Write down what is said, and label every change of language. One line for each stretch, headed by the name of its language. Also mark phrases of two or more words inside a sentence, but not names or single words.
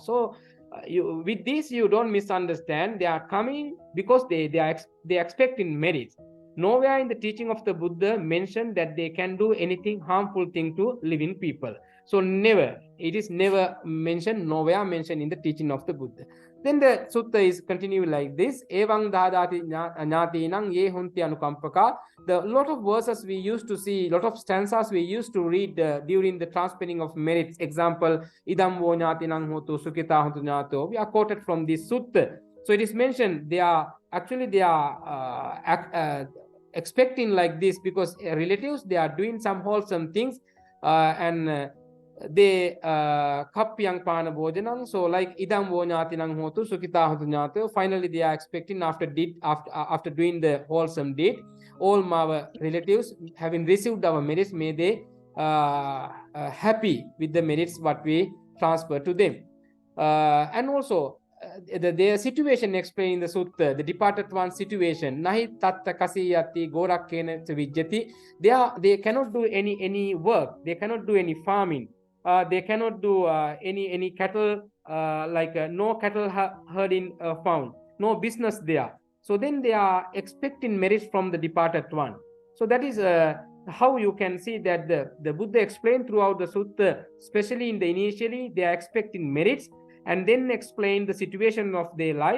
English: So with this you don't misunderstand. They are coming because they are expecting merits. Nowhere in the teaching of the Buddha mentioned that they can do anything harmful thing to living people. So never, it is never mentioned, nowhere mentioned in the teaching of the Buddha. Then the sutta is continuing like this:
Pali: Evang dadati ñātīnaṃ ye hunti anukampaka.
English: The lot of verses we used to see, lot of stanzas we used to read during the transferring of merits. Example,
Pali: idam vo ñātīnaṃ hotu sukita hontu ñāto.
English: We are quoted from this sutta. So it is mentioned they are expecting like this because relatives, they are doing some wholesome things and they
Pali: kappiyang pana bhojanam. So like idam vo ñātīnaṃ hotu sukita hontu ñāto.
English: Finally they are expecting after doing the wholesome deed, all our relatives having received our merits, may they happy with the merits what we transfer to them. And also their situation explained in the sutta, the departed one's situation.
Pali: Nahi tatta kasiyati gorakkena vijjati.
English: They cannot do any work. They cannot do any farming. They cannot do any cattle, no cattle herding found. No business there. So then they are expecting merits from the departed one. So that is how you can see that the Buddha explained throughout the sutta, especially in the initially, they are expecting merits, and then explain the situation of their life.